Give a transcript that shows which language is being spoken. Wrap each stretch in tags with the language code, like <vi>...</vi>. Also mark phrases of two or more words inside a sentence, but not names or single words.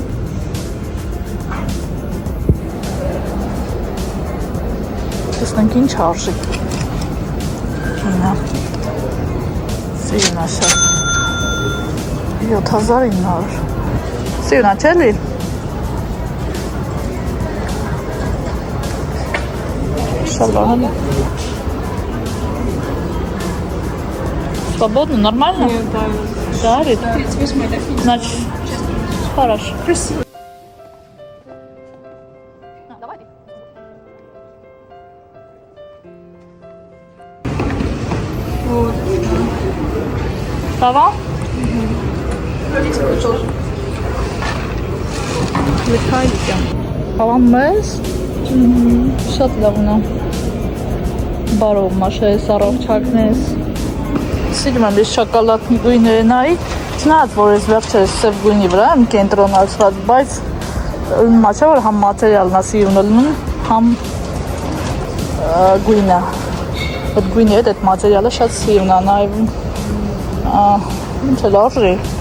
<hy>Տեսնենք ինչ արժի։ Կինա։ Սիրուն է շատ։ 7900։ Սիրուն է, չէ՞ լի։ Շալվարն է։</hy> <ru>Свободно, нормально? Нет, да. Жарит? 38 метров. Значит, хорошо. Спасибо. Давай. Вот. Сава? Тоже. Летайте.</ru> <hy>Հավան մեզ, շատ լավն է, բարով մաշես, առողջակնես, սիրում եմ ես շակալատնի գույները նայի, չնայած որ ես վերջերս սև գույնի վրա եմ կենտրոնացված, բայց մաչա որ համ մատերիալն է սիրուն լնում, համ գույնը, այդ գույնի հետ այդ մատերիալը շատ սիրուն է նայվում, ինչ էլ արժի,</hy>